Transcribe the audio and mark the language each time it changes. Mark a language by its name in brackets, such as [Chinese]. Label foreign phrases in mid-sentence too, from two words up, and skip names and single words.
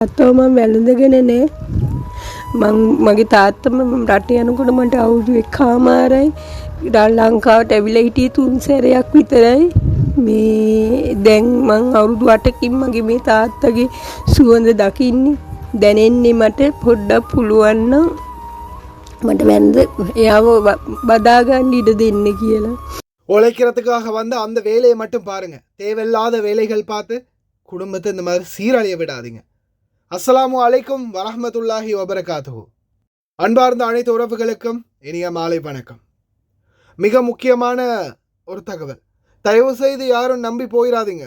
[Sinhala] තාත්තව මම වැළඳගෙනනේ මගේ තාත්තම රට යනකොට මට අවුරුදු එකමාරයි ලංකාවට ඇවිල්ලා හිටියේ 3 සැරයක් විතරයි. මේ දැන් මං අවුරුදු 8කින් මගේ මේ තාත්තගේ සුවඳ දකින්නේ. දැනෙන්නේ මට පොඩ්ඩක් පුළුවන් නම් මට වැඳ එයාව බදා ගන්න ඉඩ දෙන්න කියලා. [Tamil] உழைக்கிறதுக்காக வந்த அந்த வேலையை மட்டும் பாருங்க. தேவையில்லாத வேலைகள் பார்த்து குடும்பத்தை இந்த மாதிரி சீரழிய விடாதீங்க. [Arabic] السلام عليكم ورحمة الله وبركاته. [Tamil] அன்பார்ந்த அனைத்து உறவுகளுக்கும் இனிய மாலை வணக்கம். மிக முக்கியமான ஒரு தகவல். தயவு செய்து யாரும் நம்பி போயிடாதீங்க.